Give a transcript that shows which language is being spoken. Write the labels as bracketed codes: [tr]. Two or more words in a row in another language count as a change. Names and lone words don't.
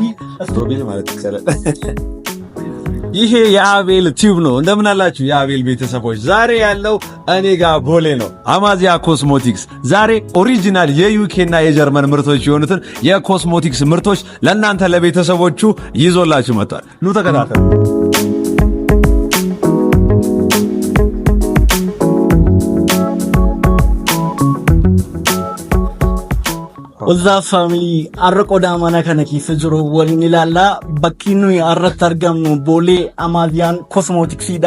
[am] ስትሮቤል ማለት ይችላል። ይሄ የአቤል ቲዩብ ነው። እንደምን አላችሁ የአቤል ቤተሰቦች? ዛሬ ያለው እኔ ጋር ቦሌ ነው፣ አማዚያ ኮስሞቲክስ። ዛሬ ኦሪጂናል የዩኬ እና የጀርመን ምርቶች የሆኑትን የኮስሞቲክስ ምርቶች ለእናንተ ለቤተሰቦቹ ይዞላችሁ መጥቷል። ኑ ተከታተሉ። [om] Oza family arqoda mana kana keessa jiru waliin ilaalla bakki nuyi arratti argamnu Boolee Amaaziyaan Cosmetics dha.